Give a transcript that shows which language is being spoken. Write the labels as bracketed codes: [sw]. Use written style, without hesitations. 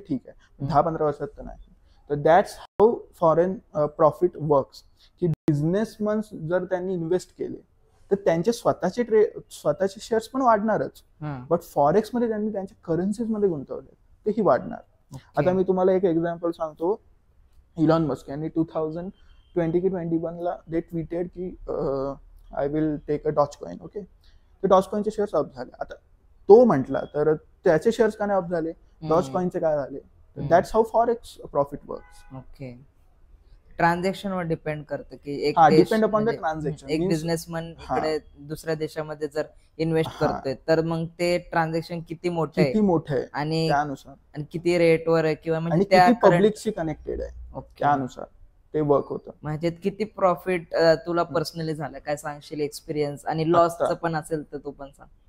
[mr] ठीक आहे 10-15 वर्षात तर नाही. तर [en] that's how foreign profit works [mr] की बिझनेसमन जर त्यांनी इन्व्हेस्ट केले तर त्यांचे स्वतःचे शेअर्स पण वाढणारच. बट फॉरेक्स मध्ये त्यांनी त्यांच्या करन्सीज मध्ये गुंतवले तेही वाढणार. आता मी तुम्हाला एक एक्झाम्पल सांगतो. [en] Elon Musk [mr] यांनी 2020 की 21ला [en] They tweeted की I will take a Dogecoin. Okay. [mr] तर डॉजकॉइनचे शेअर्स अप झाले. आता तो म्हटला तर त्याचे शेअर्स का नाही अप झाले डॉजकॉइनचे काय झाले. [en] That's how forex profit works. Okay. [mr] Transaction वर डिपेंड करतं की एक [en] Depend upon the transaction. [mr] एक बिझनेसमॅन इकडे दुसऱ्या देशामध्ये जर इन्व्हेस्ट करतोय तर मग ते ट्रान्झॅक्शन किती मोठे आहे आणि त्यानुसार आणि किती रेटवर आहे किंवा म्हणजे त्या पब्लिकशी कनेक्टेड आहे त्यानुसार ते वर्क होतं. म्हणजे किती प्रॉफिट तुला पर्सनली झालं काय सांगशील एक्सपिरियन्स आणि लॉसचं पण असेल तर तू पण सांग.